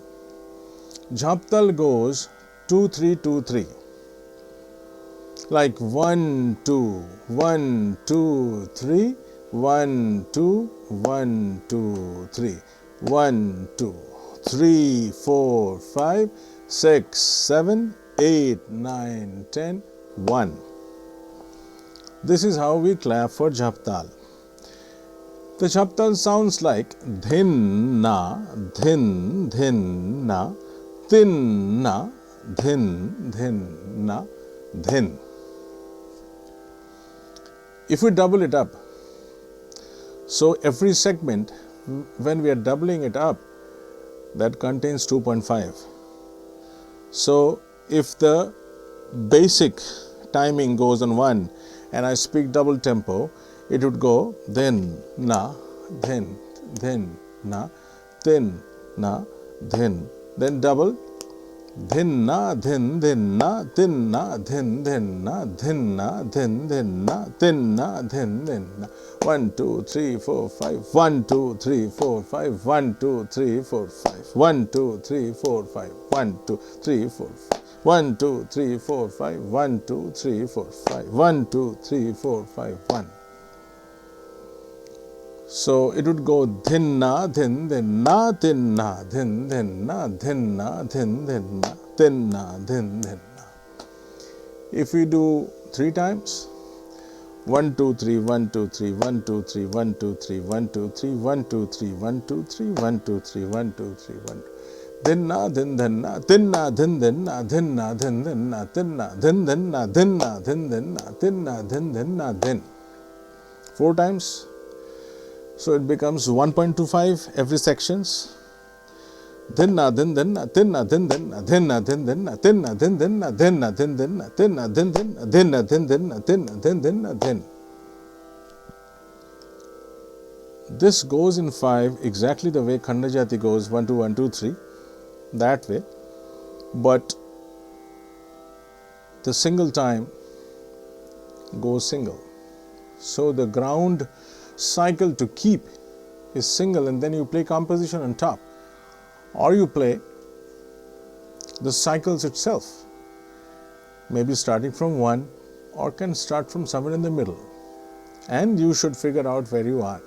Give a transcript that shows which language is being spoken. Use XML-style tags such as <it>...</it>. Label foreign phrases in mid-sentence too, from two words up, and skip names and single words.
<en>Jhap Tal goes 2-3-2-3, like 1-2, 1-2-3, 1-2, 1-2-3, 1-2, 3-4-5, 6-7-8-9-10, 1. This is how we clap for Jhap Tal. The Jhap Tal sounds like dhin na, dhin, dhin na, tin na, dhin, dhin na, dhin. If we double it up, so every segment, when we are doubling it up, that contains 2.5. So if the basic timing goes on 1 and I speak double tempo, it would go dhin na, dhin, dhin na, tin na, dhin. Then double dhin na, dhin, dhin na, tin na, dhin, dhin na, dhin na, dhin, dhin na, tin na, dhin, dhin na. 1, 2, 3, 4, 5. 1, 2, 3, 4, 5. 1, 2, 3, 4, 5. 1, 2, 3, 4, 5. 1, 2, 3, 4, 5. 1, 2, 3, 4, 5. 1, 2, 3, 4, 5. 1, 2, 3, 4, 5. 1. So it would go dhin na, dhin, dhin na, tin na, dhin, dhin na, dhin na, dhin, dhin na, tin na, dhin, dhin na. If we do 3 times, 1, 2, 3, 1, 2, 3, 1, 2, 3, 1, 2, 3, 1, 2, 3, 1, 2, 3, 1, 2, 3, 1, 2, 3, 1, 2, 3, 1. Dhin na, dhin, dhin na, tin na, dhin, dhin na, dhin na, dhin, dhin na, tin na, dhin, dhin na, dhin na, dhin, dhin na, tin na, dhin, dhin na, dhin. 4 times. So it becomes 1.25 every sections. Dhin na, dhin, dhin na, tin na, dhin, dhin na, dhin na, dhin, dhin na, tin na, dhin, dhin na, dhin na, dhin, dhin na, tin na, dhin, dhin na, dhin na, dhin, dhin na, tin na, dhin, dhin na, dhin. This goes in 5 exactly the way Khanda Jati goes 1, 2, 1, 2, 3, that way. But the single time goes single. So the ground cycle to keep is single, and then you play composition on top, or you play the cycles itself, maybe starting from 1 or can start from somewhere in the middle, and you should figure out where you are.</en>